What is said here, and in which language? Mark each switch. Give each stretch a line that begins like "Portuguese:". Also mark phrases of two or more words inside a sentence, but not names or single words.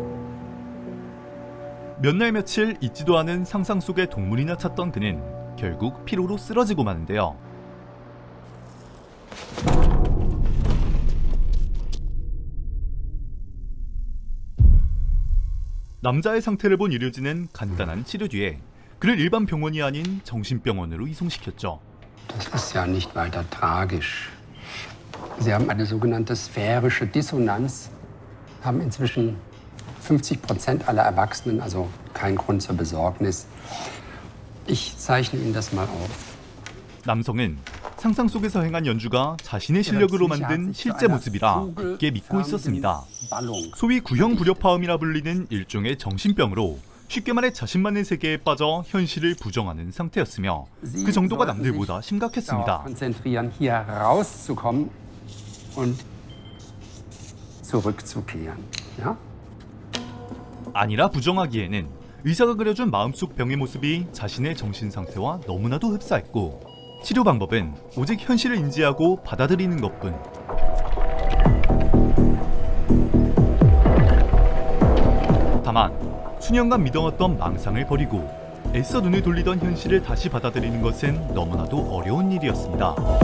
Korean: 몇 날 며칠 있지도 않은 상상 속의 동물이나 찾던 그는 결국 피로로 쓰러지고 마는데요. 남자의 상태를 본 의료진은 간단한 치료 뒤에 그를 일반 병원이 아닌 정신병원으로 이송시켰죠.
German: Das ist ja nicht weiter tragisch. Sie haben eine sogenannte sphärische Dissonanz, haben inzwischen 50% aller Erwachsenen, also kein Grund zur Besorgnis. Ich zeichne Ihnen das mal auf.
Korean: 남성은 상상 속에서 행한 연주가 자신의 실력으로 만든 실제 모습이라 굳게 믿고 있었습니다. 소위 구형 불협화음이라 불리는 일종의 정신병으로 쉽게 말해 자신만의 세계에 빠져 현실을 부정하는 상태였으며 그 정도가 남들보다 심각했습니다.
German: konzentrieren, hier rauszukommen und zurückzukehren. Ja?
Korean: 아니라 부정하기에는 의사가 그려준 마음속 병의 모습이 자신의 정신 상태와 너무나도 흡사했고, 치료 방법은 오직 현실을 인지하고 받아들이는 것뿐. 다만 수년간 믿어왔던 망상을 버리고 애써 눈을 돌리던 현실을 다시 받아들이는 것은 너무나도 어려운 일이었습니다.